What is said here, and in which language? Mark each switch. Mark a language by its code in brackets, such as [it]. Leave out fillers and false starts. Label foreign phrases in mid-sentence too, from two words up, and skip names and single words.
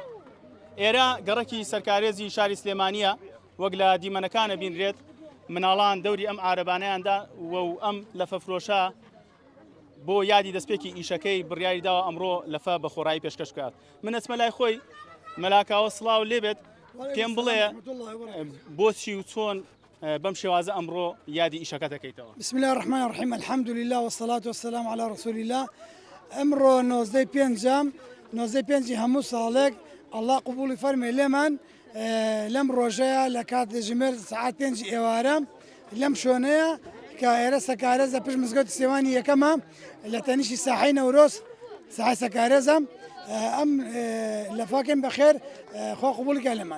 [ckb] ئێرە گەڕەکی سەرکارێزی شاری سلێمانیە وەک لە دیمەنەکانە بینرێت مناڵان دەوری ئەم ئارەبانەیاندا و ئەم لەفە فرۆشە بۆ یادی دەستپێکی ئیشەکەی بڕیاری داوە ئەمڕۆ لەفە بە خۆڕایی پێشکەش بکات. من ئەچمە لای خۆی مەلاکاوە سڵاو لێبێت پێم بڵێ بۆچی و چۆن بەم شێوازە ئەمڕۆ یادی ئیشەکە دەکەیتەوە. [ar] بسم الله الرحمن الرحیم الحمد لله والصلاة والسلام على رسول الله. [ckb] ئەمڕۆ 95 هەموو ساڵێک الله قبولی فەرمێ لێمان لەم ڕۆژەیە لە کات ژمێر سعات 5 ئێوارە لەم شوێنەیە کە ئێرە سەکارێزە پشت مزگەوتی سێوانی یەکەمە لە تەنیشی ساحەی نەورۆز ساحەی سەکارێزە ئەم لەفاکەین بەخێر خوا قبولیکە لێمان.